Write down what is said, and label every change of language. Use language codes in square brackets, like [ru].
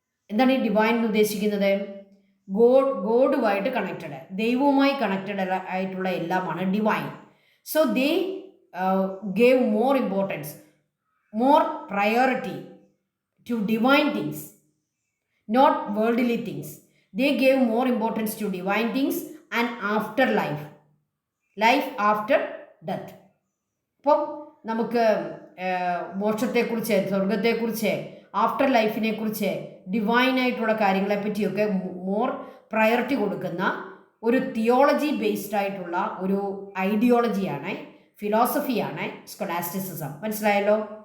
[ml] എന്താണ് ഈ ഡിവൈൻ എന്ന് ഉദ്ദേശിക്കുന്നത്? ഗോഡുമായിട്ട് കണക്റ്റഡ്, ദൈവവുമായി കണക്റ്റഡ് ആയിട്ടുള്ള എല്ലാമാണ് divine. [en] So they gave more importance, more priority to divine things, not worldly things. They gave more importance to divine things and after life, life after death. [ml] അപ്പം നമുക്ക് മോക്ഷത്തെക്കുറിച്ച്, സ്വർഗത്തെക്കുറിച്ച്, after ലൈഫിനെ കുറിച്ച്, ഡിവൈനായിട്ടുള്ള കാര്യങ്ങളെപ്പറ്റിയൊക്കെ more priority കൊടുക്കുന്ന ഒരു theology based ആയിട്ടുള്ള ഒരു ഐഡിയോളജിയാണ്, ഫിലോസഫിയാണ് സ്കൊളാസ്റ്റിസിസം. മനസ്സിലായല്ലോ?